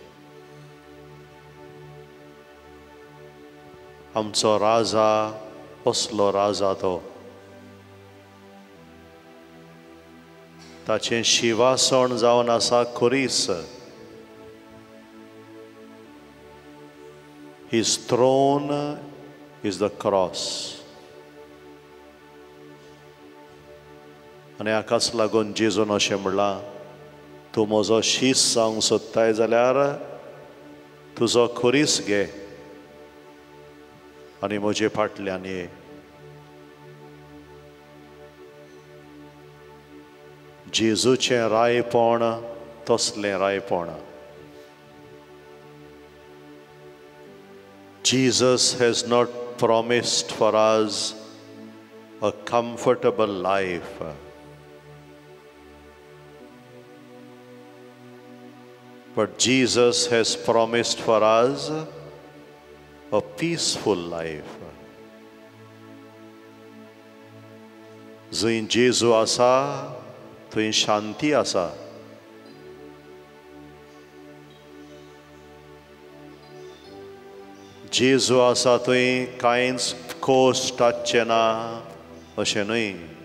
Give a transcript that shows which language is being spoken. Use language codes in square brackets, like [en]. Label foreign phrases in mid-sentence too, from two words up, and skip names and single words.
[kok] आमचो राजा असलो राजा तो. ताचें शिवासण जावन आसा खुरीस. [en] His throne is the cross. [kok] आनी हाकाच लागून जेजून अशें म्हणलां, तूं म्हजो शीस जावंक सोदताय जाल्यार तुजो खुरीस घे आनी म्हजे फाटल्यान ये. जेजूचें रायपण तसलें रायपण. [en] Jesus has not promised for us a comfortable life. But Jesus has promised for us a peaceful life. [kok] जंय जेजू आसा थंय शांती आसा. जेजू आसा थंय कांयच कोश्ट आसचें ना अशें न्हय.